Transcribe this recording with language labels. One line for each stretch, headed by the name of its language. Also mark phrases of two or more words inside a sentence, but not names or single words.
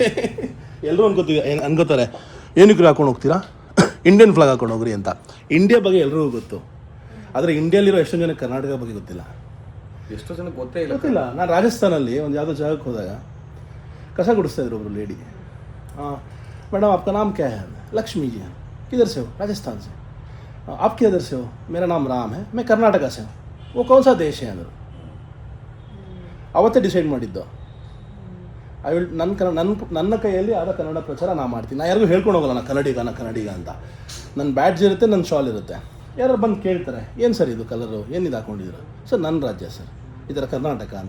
Kannada: ಎಲ್ಲರೂ ಅನ್ಕೋತಾರೆ ಏನಕ್ಕೆ ಹಾಕೊಂಡು ಹೋಗ್ತೀರಾ,
English: Indian flag
Kannada: ಹಾಕೊಂಡು ಹೋಗ್ರಿ ಅಂತ. ಇಂಡಿಯಾ ಬಗ್ಗೆ ಎಲ್ರಿಗೂ ಗೊತ್ತು, ಆದರೆ ಇಂಡಿಯಲ್ಲಿರೋ ಎಷ್ಟೊಂದು ಜನಕ್ಕೆ ಕರ್ನಾಟಕ ಬಗ್ಗೆ ಗೊತ್ತಿಲ್ಲ. ಎಷ್ಟೋ ಜನಕ್ಕೆ ಗೊತ್ತಿಲ್ಲ. ನಾನು ರಾಜಸ್ಥಾನಲ್ಲಿ ಒಂದು ಯಾವುದೋ ಜಾಗಕ್ಕೆ ಹೋದಾಗ ಕಸ ಗುಡಿಸ್ತಾ ಇದ್ರು ಒಬ್ರು ಲೇಡಿ.
Hindi: मैडम आपका नाम क्या है? लक्ष्मी जी हैं. किधर से हो? राजस्थान से. आप किधर से हो? मेरा नाम राम है, मैं कर्नाटका से हूँ. वो कौन सा देश है अंदर?
Kannada: ಅವತ್ತೇ ಡಿಸೈಡ್ ಮಾಡಿದ್ದು.
English: I will
Kannada: ನನ್ನ ಕೈಯಲ್ಲಿ ಆದ ಕನ್ನಡ ಪ್ರಚಾರ ನಾ ಮಾಡ್ತೀನಿ. ನಾನು ಯಾರಿಗೂ ಹೇಳ್ಕೊಂಡು ಹೋಗಲ್ಲ ನಾನು ಕನ್ನಡಿಗ ಅಂತ. ನನ್ನ ಬ್ಯಾಡ್ಜ್ ಇರುತ್ತೆ, ನನ್ನ ಶಾಲ್ ಇರುತ್ತೆ. ಯಾರು ಬಂದು ಕೇಳ್ತಾರೆ ಏನು ಸರ್ ಇದು ಕಲರು, ಏನಿದು ಹಾಕ್ಕೊಂಡಿದ್ರು? ಸರ್ ನನ್ನ ರಾಜ್ಯ ಸರ್, ಈ ಥರ ಕರ್ನಾಟಕ ಅಂತ.